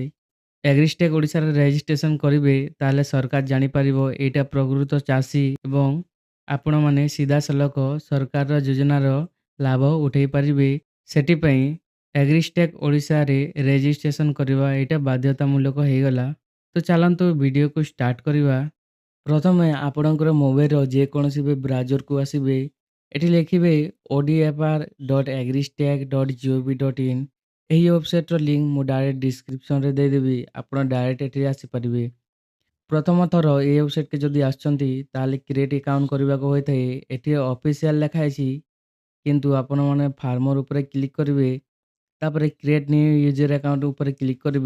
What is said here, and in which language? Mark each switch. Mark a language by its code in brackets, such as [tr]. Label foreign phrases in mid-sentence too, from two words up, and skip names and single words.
[or] ଏଗ୍ରିଷ୍ଟେକ୍ ଓଡ଼ିଶାରେ ରେଜିଷ୍ଟ୍ରେସନ କରିବେ, ତାହେଲେ ସରକାର ଜାଣିପାରିବ ଏଇଟା ପ୍ରକୃତ ଚାଷୀ ଏବଂ ଆପଣମାନେ ସିଧାସଳଖ ସରକାରର ଯୋଜନାର ଲାଭ ଉଠେଇ ପାରିବେ। ସେଥିପାଇଁ ଏଗ୍ରିଷ୍ଟେକ୍ ଓଡ଼ିଶାରେ ରେଜିଷ୍ଟ୍ରେସନ କରିବା ଏଇଟା ବାଧ୍ୟତାମୂଳକ ହେଇଗଲା। ତ ଚାଲନ୍ତୁ ଭିଡ଼ିଓକୁ ଷ୍ଟାର୍ଟ କରିବା। ପ୍ରଥମେ ଆପଣଙ୍କର ମୋବାଇଲର ଯେକୌଣସି ବି ବ୍ରାଉଜରକୁ ଆସିବେ। ଏଠି ଲେଖିବେ odfr.agristech.gov.in। ଏହି ୱେବସାଇଟର ଲିଙ୍କ ମୁଁ ଡାଇରେକ୍ଟ ଡିସ୍କ୍ରିପ୍ସନରେ ଦେଇଦେବି। ଆପଣ ଡାଇରେକ୍ଟ ଏଠି ଆସିପାରିବେ। ପ୍ରଥମ ଥର ଏ ୱେବସାଇଟକୁ ଯଦି ଆସିଛନ୍ତି, ତାହେଲେ [en] create account [or] କରିବାକୁ ହୋଇଥାଏ। ଏଠି ଅଫିସିଆଲ ଲେଖା ହେଇଛି, କିନ୍ତୁ ଆପଣମାନେ ଫାର୍ମର ଉପରେ କ୍ଲିକ୍ କରିବେ। ତାପରେ [en] create new user account [or] ଉପରେ କ୍ଲିକ୍ କରିବେ।